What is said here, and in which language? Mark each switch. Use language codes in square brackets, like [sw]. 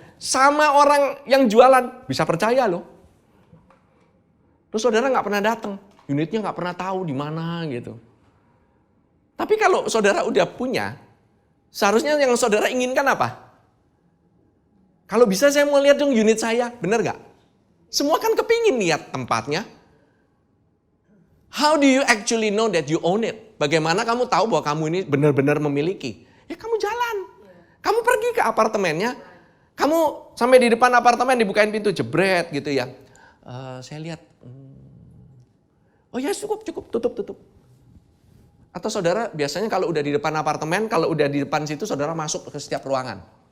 [id] Sama orang yang jualan, bisa percaya loh. Terus saudara nggak pernah datang, unitnya nggak pernah tahu di mana gitu. Tapi kalau saudara udah punya, seharusnya yang saudara inginkan apa? Kalau bisa saya mau lihat dong unit saya, benar gak? Semua kan kepingin lihat tempatnya. [en] How do you actually know that you own it? [id] Bagaimana kamu tahu bahwa kamu ini benar-benar memiliki? Ya kamu jalan. Kamu pergi ke apartemennya, kamu sampai di depan apartemen dibukain pintu, jebret gitu ya. Saya lihat, oh ya cukup, tutup. Atau saudara biasanya kalau udah di depan apartemen, kalau udah di depan situ saudara masuk ke setiap ruangan.